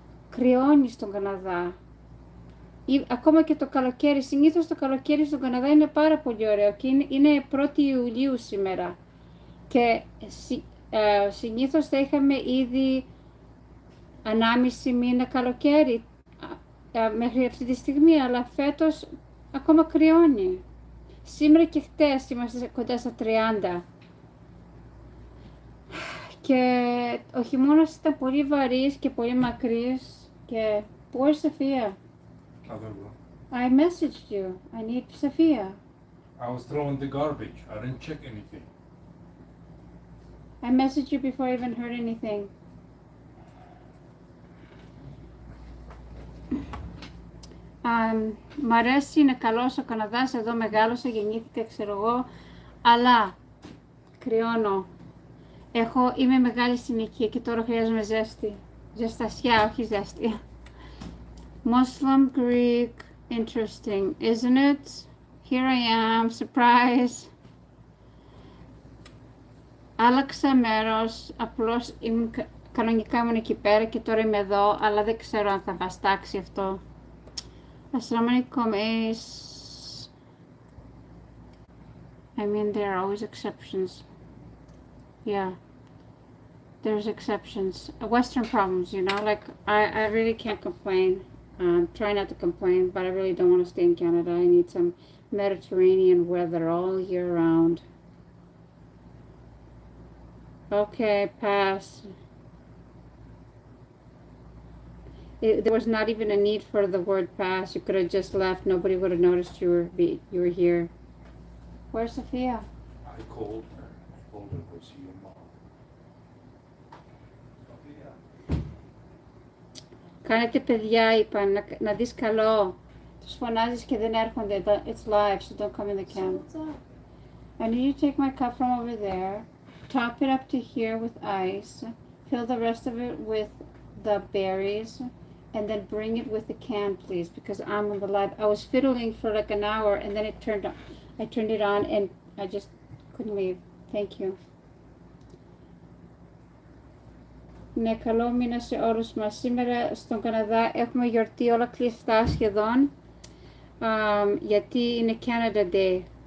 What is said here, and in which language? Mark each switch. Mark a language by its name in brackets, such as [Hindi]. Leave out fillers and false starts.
[Greek] Κρυώνει στον Καναδά. Ακόμα και το καλοκαίρι, συνήθως το καλοκαίρι στον Καναδά είναι πάρα πολύ ωραίο και είναι 1η Ιουλίου σήμερα και συνήθως θα είχαμε ήδη 1,5 μήνα καλοκαίρι μέχρι αυτή τη στιγμή, αλλά φέτος ακόμα κρυώνει. Σήμερα και χτες είμαστε κοντά στα 30 και ο χειμώνας ήταν πολύ βαρύς και πολύ μακρύς και πού είναι η Σοφία? [English] I messaged you. I need Sophia. I was throwing the garbage. I didn't check anything. I messaged you before I even heard anything. [Greek] Μ' αρέσει, είναι καλός ο Καναδάς, εδώ μεγάλωσα, γεννήθηκα, ξέρω εγώ, αλλά κρυώνω. Είμαι μεγάλη στην ηλικία και τώρα χρειάζομαι ζέστη. Ζεστασιά, όχι ζέστη. [English] Muslim, Greek, interesting, isn't it? Here I am, surprise. [Greek] Άλλαξα μέρος, απλώς κανονικά ήμουν εκεί πέρα και τώρα είμαι εδώ, αλλά δεν ξέρω αν θα βαστάξει αυτό. [English] Assalamu alaikum is... I mean, there are always exceptions. Yeah. There's exceptions. Western problems, you know, like, I really can't complain. Try not to complain, but I really don't want to stay in Canada. I need some Mediterranean weather all year round. Okay, pass. There was not even a need for the word pass. You could have just left. Nobody would have noticed you were here. Where's Sophia? I called her. I told her to see your mom. Sophia. [Greek] Κάνετε παιδιά, είπα, να δεις καλό. Τους φωνάζεις και δεν έρχονται. [English] It's live, so don't come in the camera. So what's up? I need you to take my cup from over there, top it up to here with ice, fill the rest of it with the berries, and then bring it with the can, please, because I'm on the live. I was fiddling for like an hour, and then I turned it on, and I just couldn't leave. Thank you. [Greek] Ναι, καλό μήνα σε όλους μας. Σήμερα στον Καναδά έχουμε γιορτή όλα κλειστά σχεδόν, γιατί είναι Canada Day.